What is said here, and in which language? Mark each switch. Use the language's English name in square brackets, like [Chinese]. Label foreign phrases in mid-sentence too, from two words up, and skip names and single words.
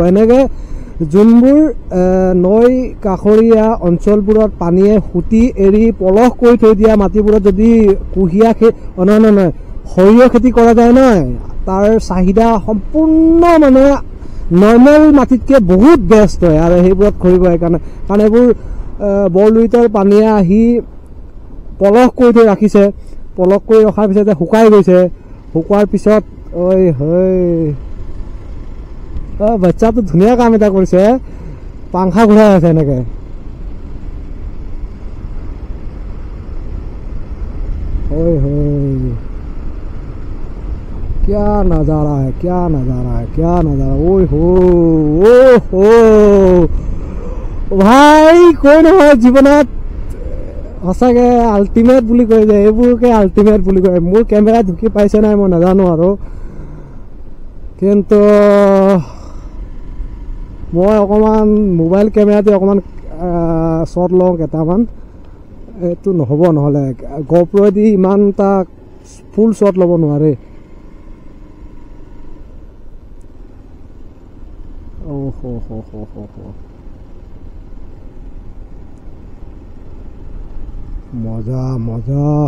[Assamese] এনেকে যোনবোৰ নৈ কাষৰীয়া অঞ্চলবোৰত পানীয়ে সুতি এৰি পলস কৰি থৈ দিয়া মাটিবোৰত যদি কুঁহিয়া নহয় সৰিয়হ খেতি কৰা যায় নহয় তাৰ চাহিদা সম্পূৰ্ণ মানে নৰ্মেল মাটিতকে বহুত বেষ্ট হয় আৰু সেইবোৰত কৰিব কাৰণে কাৰণ এইবোৰ বৰলুইতৰ পানীয়ে আহি পলস কৰি থৈ ৰাখিছে পলস কৰি ৰখাৰ পিছতে শুকাই গৈছে শুকোৱাৰ পিছত ঐ হয় বাচ্চাটো ধুনীয়া কাম এটা কৰিছে পাংখা ঘূৰাই আছে এনেকে ঐ হয় [Hindi] क्या नजारा है क्या नजारा है क्या नजारा ओए हो भाई कोई [Assamese] নহয় জীৱনত সঁচাকে আল্টিমেট বুলি কয় যে এইবোৰকে আল্টিমেট বুলি কয় মোৰ কেমেৰা ঢুকি পাইছে নাই মই নাজানো আৰু কিন্তু মই অকণমান মোবাইল কেমেৰাতে অকণমান শ্বট লওঁ কেইটামান এইটো নহ'ব নহ'লে গপ্ৰ'দি ইমান এটা [English] full shot [Assamese] ল'ব নোৱাৰে মজা মজা